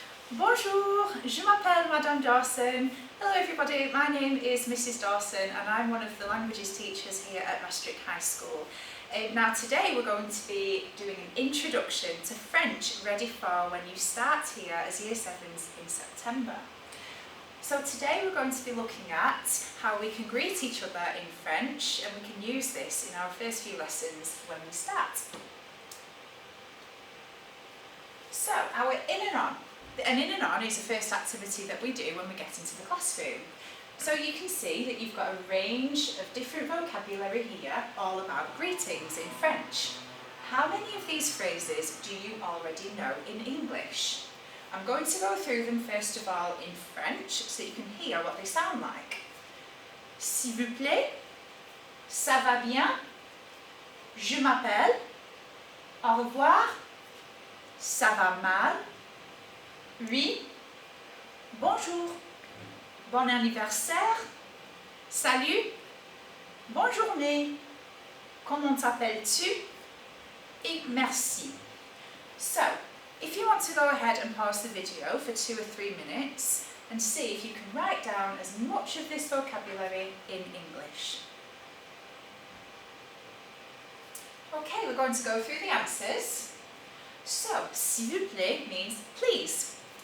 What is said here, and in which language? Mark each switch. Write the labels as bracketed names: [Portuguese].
[French] Bonjour, je m'appelle Madame Dawson. [English] Hello everybody, my name is Mrs. Dawson and I'm one of the languages teachers here at Maastricht High School. Now today we're going to be doing an introduction to French ready for when you start here as Year 7s in September. So today we're going to be looking at how we can greet each other in French, and we can use this in our first few lessons when we start. So our in and on. An in and on is the first activity that we do when we get into the classroom. So you can see that you've got a range of different vocabulary here, all about greetings in French. How many of these phrases do you already know in English? I'm going to go through them first of all in French so you can hear what they sound like. [French] S'il vous plaît, ça va bien, je m'appelle, au revoir, ça va mal, oui, bonjour, bon anniversaire, salut, bonne journée, comment t'appelles-tu, et merci. [English] So, if you want to go ahead and pause the video for 2 or 3 minutes and see if you can write down as much of this vocabulary in English. Okay, we're going to go through the answers. So, s'il vous plaît means please.